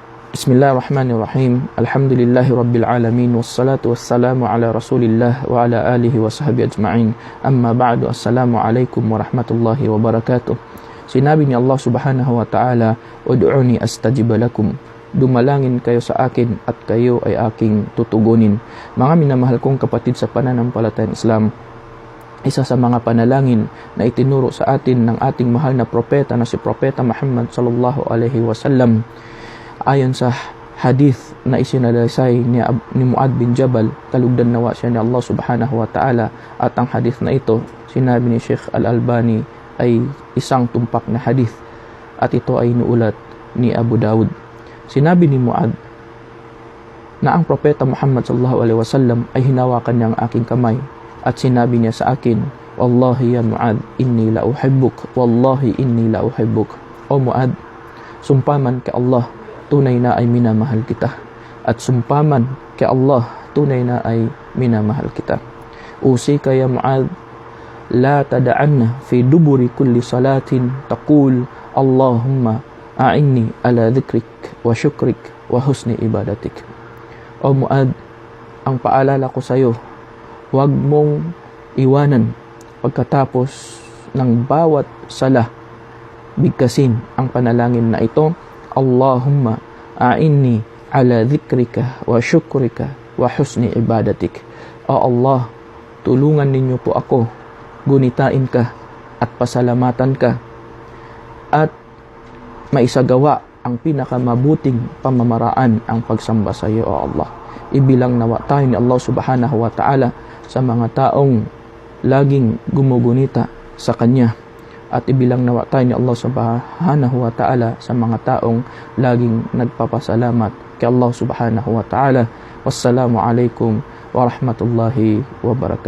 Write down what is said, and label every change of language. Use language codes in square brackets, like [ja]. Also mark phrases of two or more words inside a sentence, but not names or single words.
[ar] بسم الله الرحمن الرحيم الحمد لله رب العالمين. والصلاة والسلام على رسول الله وعلى آله وصحبه أجمعين. أما بعد. السلام عليكم ورحمة الله وبركاته. [tl] Sinabi ni Allah [ar] سبحانه وتعالى, "ادعوني أستجب لكم." [tl] Dumalangin kayo sa akin at kayo ay aking tutugunin. Mga minamahal kong kapatid sa pananampalatayang Islam, isa sa mga panalangin na itinuro sa atin ng ating mahal na propeta na si Propeta Muhammad [ar] صلى الله عليه وسلم, [tl] ayon sa hadith na isinalaysay ni Mu'adh bin Jabal, kalugdan nawa siya ni Allah [ar] سبحانه وتعالى, [tl] at ang hadith na ito, sinabi ni Sheikh Al-Albani, ay isang tumpak na hadith at ito ay inuulat ni Abu Dawud. Sinabi ni Mu'adh na ang Propeta Muhammad [ar] صلى الله عليه وسلم [tl] ay hinawakan niya ang aking kamay at sinabi niya sa akin, [ar] "والله يا معاذ إني لأحبك والله إني لأحبك, wallahi inni la uhibbuk." [tl] O Mu'adh, sumpaman kay Allah, tunay na ay minamahal kita, at sumpaman kay Allah, tunay na ay minamahal kita. [ar] أوصيك يا معاذ لا تدعن في دبر كل صلاة تقول اللهم أعني على ذكرك وشكرك وحسن عبادتك. [tl] O Mu'adh, ang paalala ko sa iyo, huwag mong iwanan pagkatapos ng bawat sala, bigkasin ang panalangin na ito, [ar] اللهم أعني على ذكرك وشكرك وحسن عبادتك. [tl] O Allah, tulungan ninyo po ako, gunitain ka at pasalamatan ka at maisagawa ang pinakamabuting pamamaraan ang pagsamba sa iyo, O Allah. Ibilang nawa tayo ni Allah [ar] سبحانه وتعالى [tl] sa mga taong laging gumugunita sa Kanya, at ibilang nawa tayo ni Allah [ar] سبحانه وتعالى [tl] sa mga taong laging nagpapasalamat kay Allah [ar] سبحانه وتعالى. والسلام عليكم ورحمة الله وبركاته.